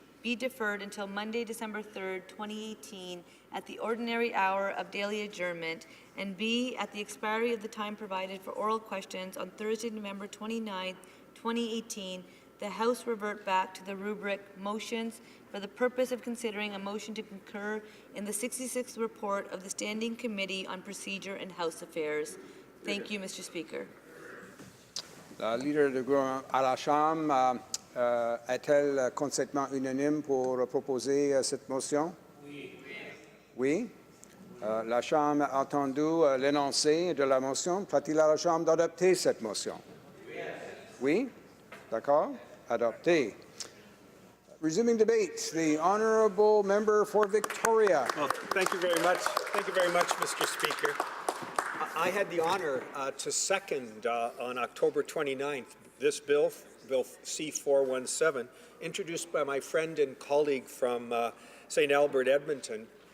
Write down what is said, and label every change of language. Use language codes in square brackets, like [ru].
[en] be deferred until Monday, December 3rd, 2018, at the ordinary hour of daily adjournment, and B, at the expiry of the time provided for oral questions on Thursday, November 29th, 2018, the House revert back to the rubric motions for the purpose of considering a motion to concur in the 66th report of the Standing Committee on Procedure and House Affairs. Thank you, Mr. Speaker. [fr] La leader du gouvernement à la Chambre est-elle consentement unanime pour proposer cette motion? Oui. Oui. La Chambre a entendu l'énoncé de la motion. Plaît-il à la Chambre d'adopter cette motion? Oui. D'accord? Adopté. [en] Resuming debate, the honourable member for Victoria. Well, thank you very much. Thank you very much, Mr. Speaker. I had the honour to second on October 29th this bill, Bill C-417, introduced by my friend and colleague from St. Albert, Edmonton.